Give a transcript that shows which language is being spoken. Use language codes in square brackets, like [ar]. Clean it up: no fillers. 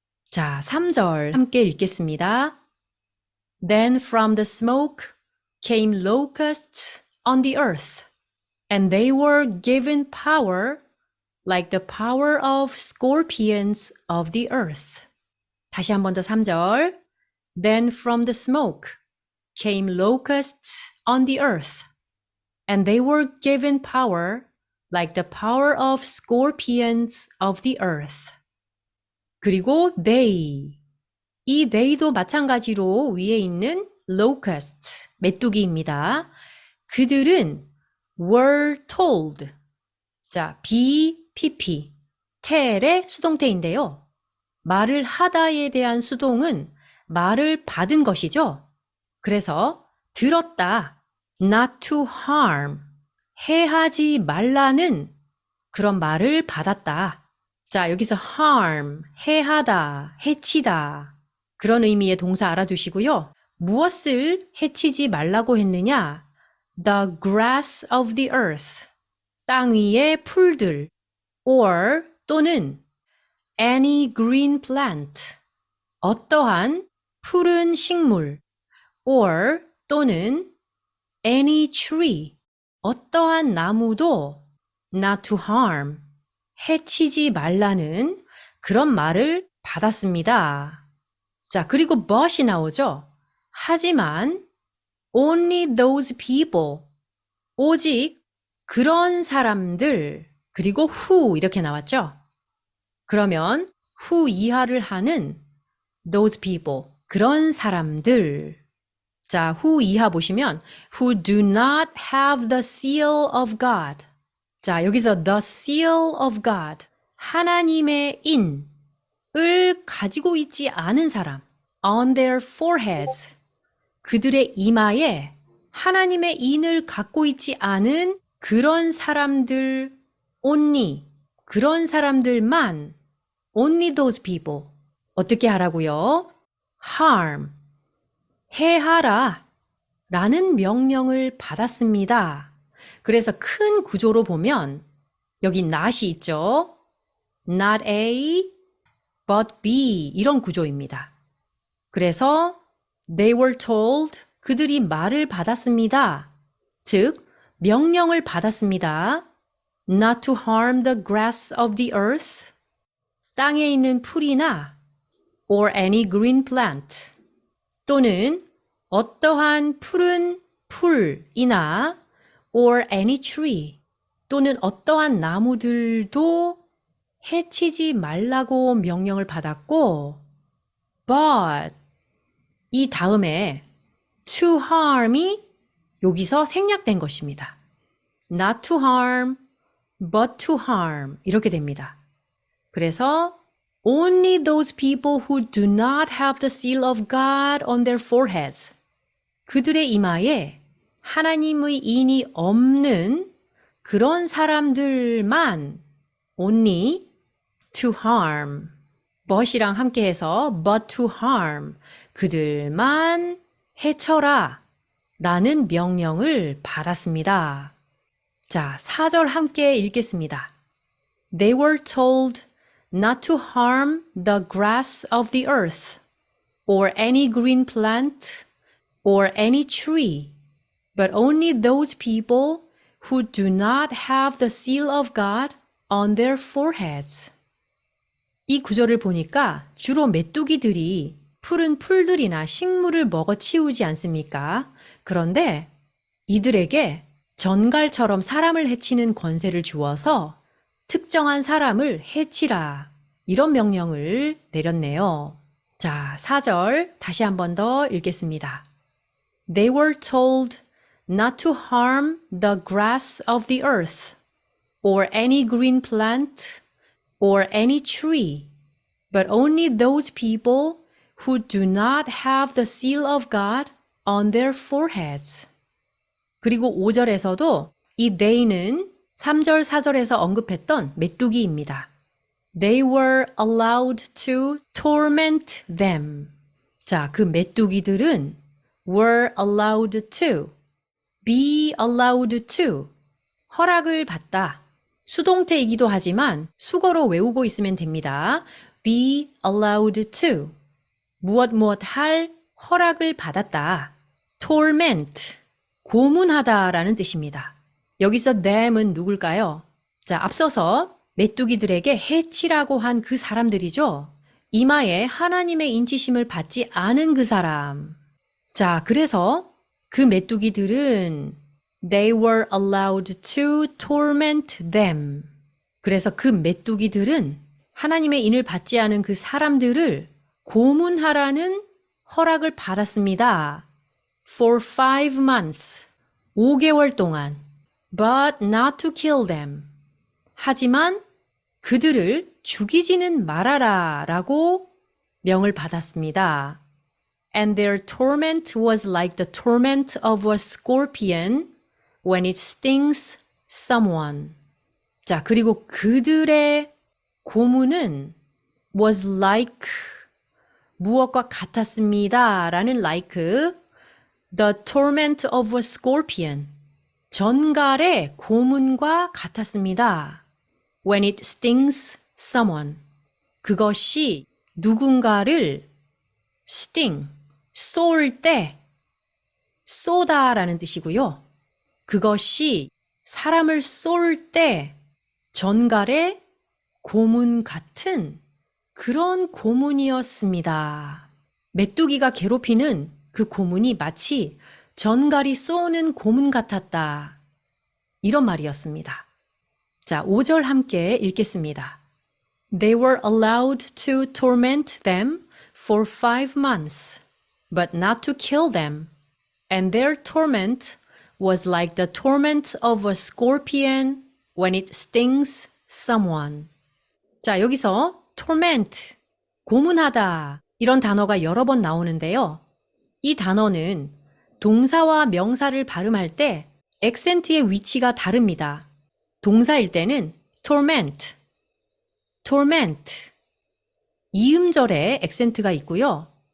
[ko] 자, 3절 함께 읽겠습니다. [en] Then from the smoke came locusts on the earth, and they were given power like the power of scorpions of the earth. [ko] 다시 한 번 더 3절. [en] Then from the smoke came locusts on the earth, and they were given power like the power of scorpions of the earth. [ko] 그리고 [en] they, [ko] 이 they도 마찬가지로 위에 있는 locusts, 메뚜기입니다. [en] 그들은 were told. [ko] 자, be, pp, tell의 수동태인데요. 말을 하다에 대한 수동은 말을 받은 것이죠. 그래서 들었다, [en] not to harm, [ko] 해하지 말라는 그런 말을 받았다. 자, 여기서 harm, 해하다, 해치다. 그런 의미의 동사 알아두시고요. 무엇을 해치지 말라고 했느냐? [en] The grass of the earth. [ko] 땅 위의 풀들. [en] or [ko] 또는 [en] any green plant. [ko] 어떠한 푸른 식물. [en] or [ko] 또는 [en] any tree. [ko] 어떠한 나무도 [en] not to harm. [ko] 해치지 말라는 그런 말을 받았습니다. 자, 그리고 but이 나오죠. 하지만 [en] only those people, [ko] 오직 그런 사람들, 그리고 who 이렇게 나왔죠. 그러면 who 이하를 하는 those people, 그런 사람들. 자, who 이하 보시면 [en] who do not have the seal of God. [ko] 자, 여기서 [en] the seal of God, [ko] 하나님의 인을 가지고 있지 않은 사람, [en] on their foreheads, [ko] 그들의 이마에 하나님의 인을 갖고 있지 않은 그런 사람들 only, 그런 사람들만, [en] only those people. [ko] 어떻게 하라고요? harm, 해하라 라는 명령을 받았습니다. 그래서 큰 구조로 보면 여기 not이 있죠. Not A, but B 이런 구조입니다. 그래서 [en] they were told, [ko] 그들이 말을 받았습니다. 즉, 명령을 받았습니다. [en] Not to harm the grass of the earth, [ko] 땅에 있는 풀이나 [en] or any green plant, [ko] 또는 어떠한 푸른 풀이나 [en] or any tree, [ko] 또는 어떠한 나무들도 해치지 말라고 명령을 받았고, but 이 다음에 [en] to harm [ko] 이 여기서 생략된 것입니다. [en] not to harm, but to harm [ko] 이렇게 됩니다. [en] 그래서 only those people who do not have the seal of God on their foreheads, [ko] 그들의 이마에 하나님의 인이 없는 그런 사람들만 [en] only to harm, but이랑 함께해서 but to harm, [ko] 그들만 해쳐라 라는 명령을 받았습니다. 자, 4절 함께 읽겠습니다. [en] They were told not to harm the grass of the earth, or any green plant, or any tree, but only those people who do not have the seal of God on their foreheads. [ko] 이 구절을 보니까 주로 메뚜기들이 푸른 풀들이나 식물을 먹어치우지 않습니까? 그런데 이들에게 전갈처럼 사람을 해치는 권세를 주어서 특정한 사람을 해치라, 이런 명령을 내렸네요. 자, 4절 다시 한 번 더 읽겠습니다. [en] They were told not to harm the grass of the earth, or any green plant, or any tree, but only those people who do not have the seal of God on their foreheads. [ko] 그리고 5절에서도 이 they는 3절, 4절에서 언급했던 메뚜기입니다. [en] They were allowed to torment them. [ko] 자, 그 메뚜기들은 [en] were allowed to, [ko] be allowed to, 허락을 받다. 수동태이기도 하지만 수거로 외우고 있으면 됩니다. be allowed to, 무엇 할 허락을 받았다. torment, 고문하다라는 뜻입니다. 여기서 them은 누굴까요? 자, 앞서서 메뚜기들에게 해치라고 한 그 사람들이죠. 이마에 하나님의 인치심을 받지 않은 그 사람. 자, 그래서 그 메뚜기들은 [en] they were allowed to torment them. [ko] 그래서 그 메뚜기들은 하나님의 인을 받지 않은 그 사람들을 고문하라는 허락을 받았습니다. [en] For 5 months. [ko] 5개월 동안. [en] But not to kill them. [ko] 하지만 그들을 죽이지는 말아라 라고 명을 받았습니다. [en] And their torment was like the torment of a scorpion when it stings someone. [ko] 자, 그리고 그들의 고문은 was like 무엇과 같았습니다 라는 [en] like the torment of a scorpion [ko] 전갈의 고문과 같았습니다. [en] When it stings someone [ko] 그것이 누군가를 sting 쏠 때 쏘다라는 뜻이고요. 그것이 사람을 쏠 때 전갈의 고문 같은 그런 고문이었습니다. 메뚜기가 괴롭히는 그 고문이 마치 전갈이 쏘는 고문 같았다. 이런 말이었습니다. 자, 5절 함께 읽겠습니다. [en] They were allowed to torment them for 5 months, but not to kill them. And their torment was like the torment of a scorpion when it stings someone. [ko] 자, 여기서 torment, 고문하다 이런 단어가 여러 번 나오는데요. 이 단어는 동사와 명사를 발음할 때 액센트의 위치가 다릅니다. 동사일 때는 torment, torment 이음절에 액센트가 있고요.